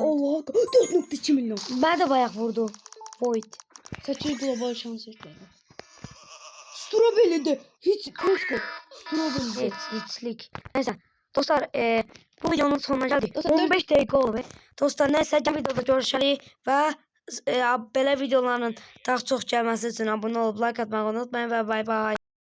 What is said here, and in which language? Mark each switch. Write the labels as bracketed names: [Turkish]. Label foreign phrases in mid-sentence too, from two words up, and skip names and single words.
[Turkish] Allah. 4.2 milyon. Ben de bayağı vurdu. Void. 8 global şans işledi. Strawberry'de hiç koşku. Strawberry'de. Hiçlik. Neyse. Dostlar bu videonun sonuna geldik. Dostlar, 15 dakika oldu. [Azerbaijani] Dostlar neyse gəlin videoda görüşərik və belə videoların daha çox gəlməsi üçün abunə olub like atmağı unutmayın və bay bay.